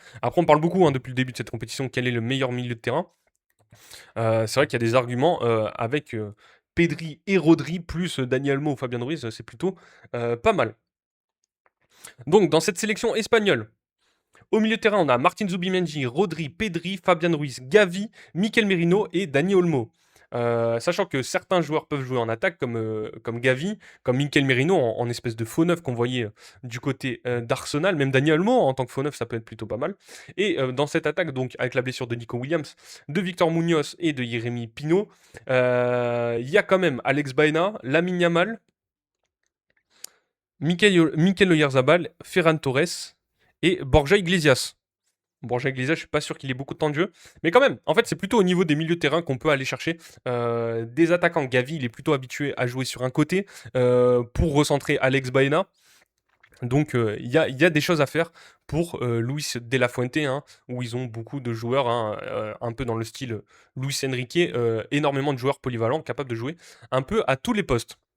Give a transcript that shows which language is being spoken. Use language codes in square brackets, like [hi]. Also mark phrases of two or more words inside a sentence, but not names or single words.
[fr] Après on parle beaucoup, hein, depuis le début de cette compétition, quel est le meilleur milieu de terrain. C'est vrai qu'il y a des arguments avec Pedri et Rodri, plus Dani Olmo ou Fabien Ruiz, c'est plutôt pas mal. Donc dans cette sélection espagnole, au milieu de terrain, on a Martin Zubimendi, Rodri, Pedri, Fabien Ruiz, Gavi, Mikel Merino et Dani Olmo. Sachant que certains joueurs peuvent jouer en attaque, comme Gavi, comme Mikel Merino, en espèce de faux neuf qu'on voyait du côté d'Arsenal. Même Dani Olmo, en tant que faux neuf, ça peut être plutôt pas mal. Et dans cette attaque, donc avec la blessure de Nico Williams, de Victor Munoz et de Jérémy Pino, il y a quand même Alex Baena, Lamine Yamal, Mikel Oyarzabal, Ferran Torres et Borja Iglesias. Borja Iglesias, je suis pas sûr qu'il ait beaucoup de temps de jeu. Mais quand même, en fait, c'est plutôt au niveau des milieux de terrain qu'on peut aller chercher des attaquants. Gavi, il est plutôt habitué à jouer sur un côté pour recentrer Alex Baena. Donc, il y a des choses à faire pour Luis de la Fuente, hein, où ils ont beaucoup de joueurs, hein, un peu dans le style Luis Enrique, énormément de joueurs polyvalents capables de jouer un peu à tous les postes.